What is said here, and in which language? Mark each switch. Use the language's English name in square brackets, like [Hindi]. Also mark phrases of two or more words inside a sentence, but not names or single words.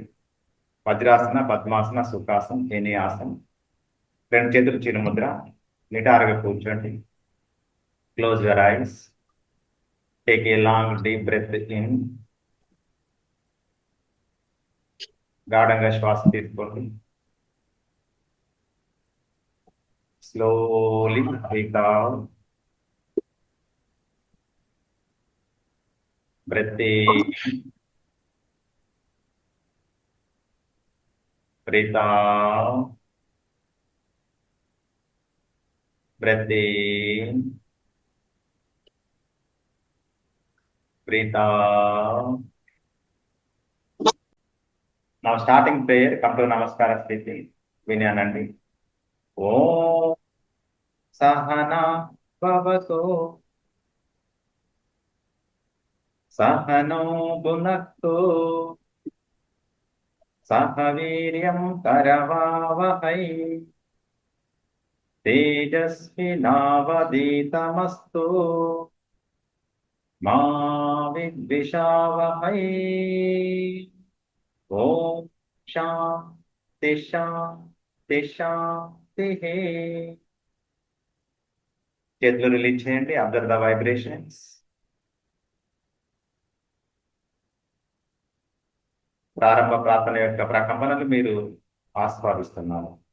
[Telugu] వజ్రాసన, పద్మాసన, సుఖాసనం, ఎనీ ఆసనం. రెండు చేతులు చిరుముద్ర, నిటారుగా కూర్చోండి. [English] close your eyes. take a long deep breath in. [Telugu] గాఢంగా శ్వాస తీసుకోండి. [English] slowly breathe out. breath in, breathe out. Breath in, breathe out. Now starting prayer, come to Namaskara Sthiti. Vinyanandi. [Sanskrit] ॐ सहनाववतु सहनौ भुनक्तु सहवीर्यं करवावहै तेजस्विनावधीतमस्तु मा विद्विषावहै. ॐ शान्तिः शान्तिः शान्तिः. [Telugu] చేతులు రిలీజ్ చేయండి. [English] observe the vibrations. [Telugu] ప్రారంభ ప్రార్థన యొక్క ప్రకంపనలు మీరు ఆస్వాదిస్తున్నారు.